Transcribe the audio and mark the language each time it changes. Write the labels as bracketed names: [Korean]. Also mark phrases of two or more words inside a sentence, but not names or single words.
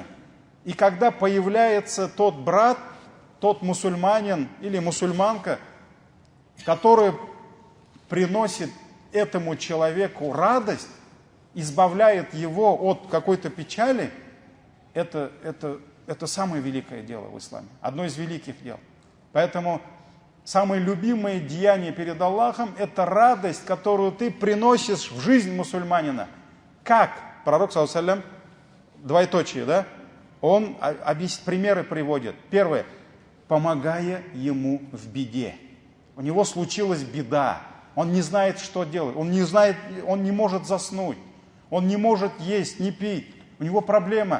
[Russian] И когда появляется тот брат, тот мусульманин или мусульманка, который приносит этому человеку радость, избавляет его от какой-то печали, это самое великое дело в исламе. Одно из великих дел. Поэтому самое любимое деяние перед Аллахом – это радость, которую ты приносишь в жизнь мусульманина. Как? Пророк, [Arabic] صلى الله عليه وسلم, [Russian] двоеточие, да? Он примеры приводит. Первое. Помогая ему в беде. У него случилась беда. Он не знает, что делать. Он не может заснуть. Он не может есть, не пить. У него проблема.